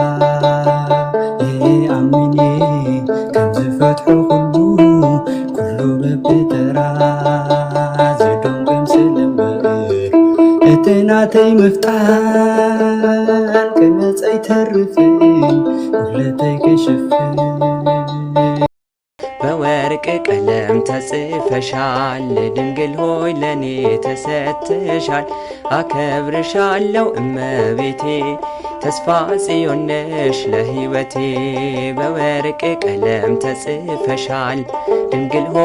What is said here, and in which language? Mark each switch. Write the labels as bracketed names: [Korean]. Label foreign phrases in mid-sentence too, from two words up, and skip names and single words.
[Tigrinya] ኣምኔ ከም ዝፈትሖ ኩሉ በብተራ ዝድንግም ስለምበር እቲ ናተይ ምፍጣን ከመፀ ይተርፍን ጉድለተይ ክሽፍን [Amharic] በወርቅ ቀለም ተጽፈሻል ድንግል ሆይ ለኔ ተሰጥተሻል አከብርሻለሁ እመቤቴ ተስፋ ጽዮን ነሽ ለሕይወቴ በወርቅ ቀለም ተጽፈሻል ድንግል ሆይ